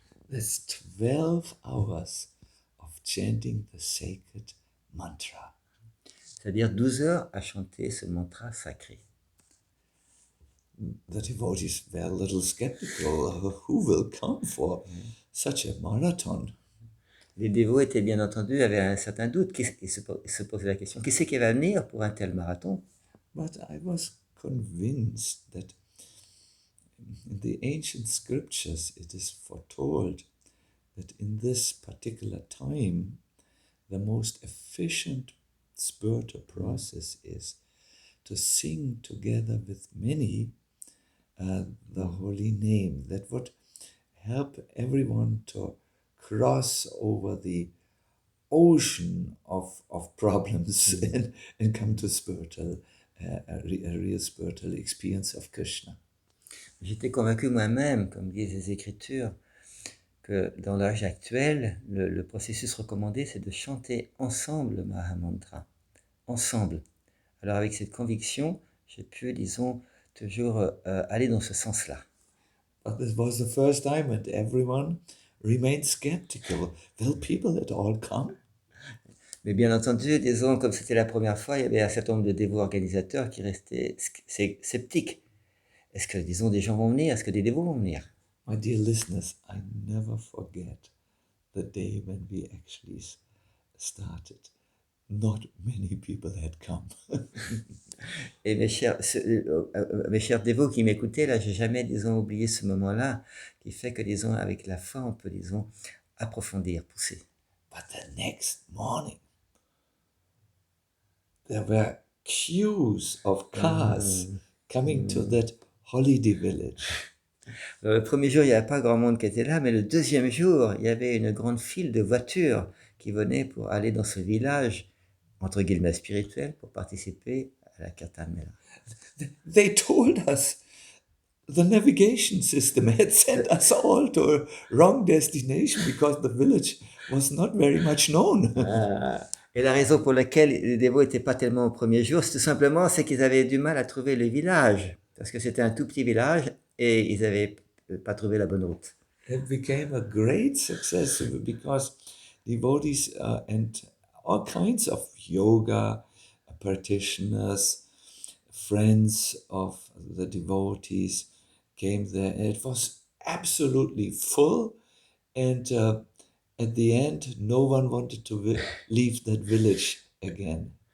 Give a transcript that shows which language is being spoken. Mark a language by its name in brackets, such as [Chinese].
[English] That's 12 hours of chanting the sacred mantra. [French] C'est-à-dire 12 heures à chanter ce mantra sacré. [English] The devotees were a little skeptical. Who will come for such a marathon? [French] Les dévots étaient bien entendu, avaient un certain doute. Ils se posaient la question, qui c'est qui va venir pour un tel marathon? [English] But I was convinced that in the ancient scriptures it is foretold that in this particular time the most efficient spiritual process is to sing together with many the holy name. That would help everyone to cross over the ocean of problems and come to spiritual, a real spiritual experience of Krishna. [French] J'étais convaincu moi-même, comme disent les Écritures, que dans l'âge actuel, le processus recommandé, c'est de chanter ensemble le Mahamantra. Ensemble. Alors avec cette conviction, j'ai pu, disons, toujours aller dans ce sens-là. [English] But this was the first time and everyone remained skeptical. Will people at all come? [French] Mais bien entendu, disons, comme c'était la première fois, il y avait un certain nombre de dévots organisateurs qui restaient sceptiques. Est-ce que, disons, des gens vont venir? Est-ce que des dévots vont venir? [English] My dear listeners, I never forget the day when we actually started. Not many people had come. [French] Et mes chers dévots qui m'écoutaient, là, j'ai jamais, disons, oublié ce moment-là, qui fait que, disons, avec la foi, on peut, disons, approfondir, pousser. [English] But the next morning, there were queues of cars coming to that holiday village. [French] Le premier jour, il n'y avait pas grand monde qui était là, mais le deuxième jour, il y avait une grande file de voitures qui venaient pour aller dans ce village, entre guillemets, spirituel, pour participer à la kirtan mela. [English] They told us the navigation system had sent us all to a wrong destination because the village was not very much known. [French] Et la raison pour laquelle les dévots n'étaient pas tellement au premier jour, c'est tout simplement c'est qu'ils avaient du mal à trouver le village, parce que c'était un tout petit village et ils n'avaient pas trouvé la bonne route. [English] It became a great success because devotees and all kinds of yoga practitioners, friends of the devotees came there. And it was absolutely full, and at the end, no one wanted to leave that village again.